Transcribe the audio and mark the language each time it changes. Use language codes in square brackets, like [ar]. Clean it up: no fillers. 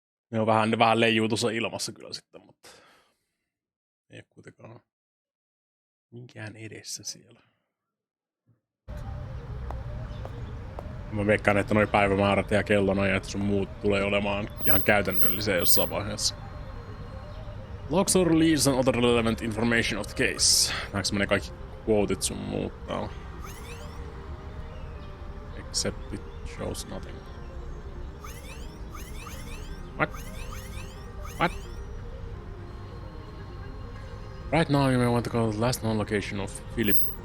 [fi] Ne on vähän leijuu tuossa ilmassa kyllä sitten, mutta ei ole kuitenkaan minkään edessä siellä. Mä veikkaan, että noi päivämäärät ja kellonajat sun muut tulee olemaan ihan käytännöllisiä jossain vaiheessa. [en] Logs or leads and other relevant information of the case. [fi] Näetkö menee kaikki quotet sun muut täällä? [en] Except it shows nothing. What? What? Right now you may want to call the last known location of Philip.